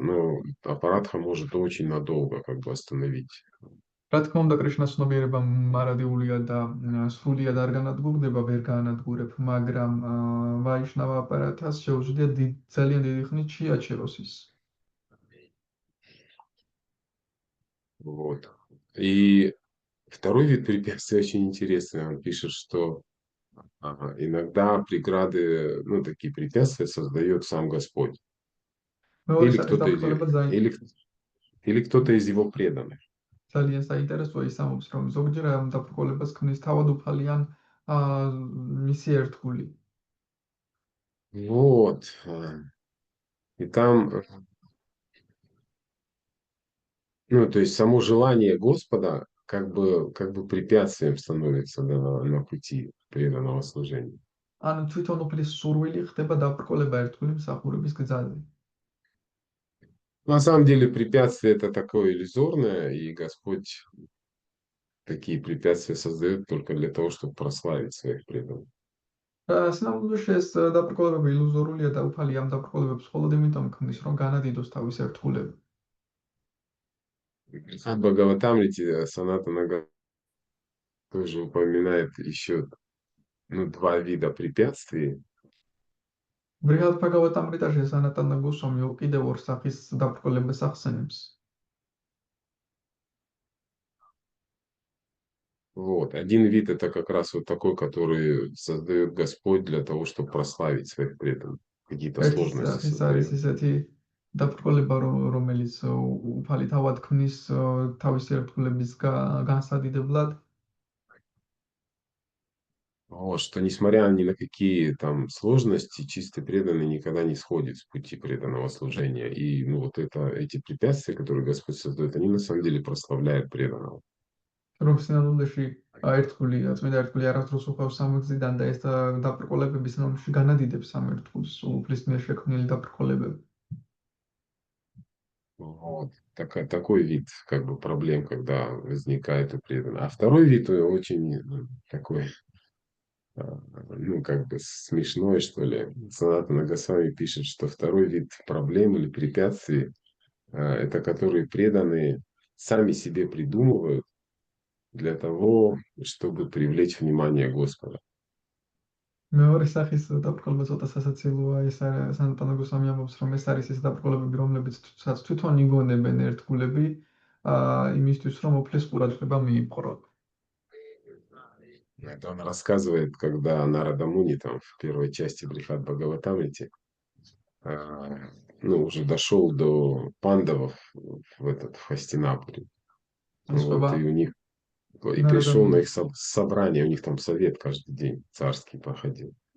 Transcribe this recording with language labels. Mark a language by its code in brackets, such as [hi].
[ru] Но аппаратха может очень надолго как бы остановить. [ka] რა თქმა უნდა, კრიშნას ცნობიერება მარადიულია და სრულიად არ განადგურდება, ვერ გაანადგურებ, მაგრამ ვაიშნავა აპარატას შეუძლია ძალიან დიდი ხნით შეაჩეროს ის. [ru] Вот. И второй вид препятствий очень интересный. Он пишет, что иногда преграды, ну, такие препятствия создает сам Господь. [ka] მეორე [ru] Или [ka] სახის [ru] кто-то [ka] დაბრკოლება [ru] или кто-то из его преданных. [ka] ძალიან საინტერესოა ის ამბობს, რომ ზოგჯერ ამ დაბრკოლებას ქმნის თავადუფალიან მისი ერთგული. [ru] Вот. И там, ну, то есть само желание Господа как бы препятствием становится на пути преданного служения. [ka] ან თვითონუფლის სურვილი ხდება დაბრკოლება ერთგული მსახურების გზაზე. [ru] На самом деле препятствие это такое иллюзорное, и Господь такие препятствия создает только для того, чтобы прославить своих преданных. [ka] სინამდვილეში ეს დაბრკოლებები ილუზორულია და უფალი ამ დაბრკოლებებს მხოლოდ იმიტომ ქმნის, რომ განადიდოს თავის ერთგულები. [ru] В Бхагаватамрите Санатана тоже упоминает еще два вида препятствий. [ka] ბრიჰად ბჰაგავატამრიტაში სანატანა გოსვამი კიდევ ორ სახის დაბრკოლებას ახსენებს. [ru] Вот. Один вид это как раз вот такой, который создает Господь для того, чтобы прославить своих преданных. Какие-то сложности создает. [ka] ესეთი დაბრკოლება, რომელიც უფალი თავად ქმნის თავის ერთგულების განსადიდებლად. [ru] Вот, что несмотря ни на какие там сложности, чистый преданный никогда не сходит с пути преданного служения. И ну, вот эти препятствия, которые Господь создает, они на самом деле прославляют преданного. [ka] რომ სინამდვილეში ერთგული, წმინდა ერთგული არასდროს უხავს ამ გზიდან და ეს დაბრკოლებები სინამდვილეში განადიდებს ამ ერთგულს, უფლის მიერ შექმნილი დაბრკოლებები. [ru] Вот. Такой вид как бы проблем, когда возникает у преданного. А второй вид очень такой, ну, как бы смешной, что ли. Санатана Госвами пишет, что второй вид проблем или препятствий, это которые преданные сами себе придумывают для того, чтобы привлечь внимание Господа. [ka] მეორე სახის დაბრკოლება ცოტა სასაცილოა, ეს არის სანტანაგოსამი ამბობს, რომ ეს არის ეს დაბრკოლებები, რომლებიც თვითონ იგონებენ ერთგულები, იმისთვის, რომ უფლის ყურადღება მიიპყროთ. [ru] Это он рассказывает, когда Нарада Муни там в первой части Брихат Бхагаватамрити уже дошел до пандавов в Хастинапуре. Вот, и у них и пришел на их собрание, у них там совет каждый день царский проходил.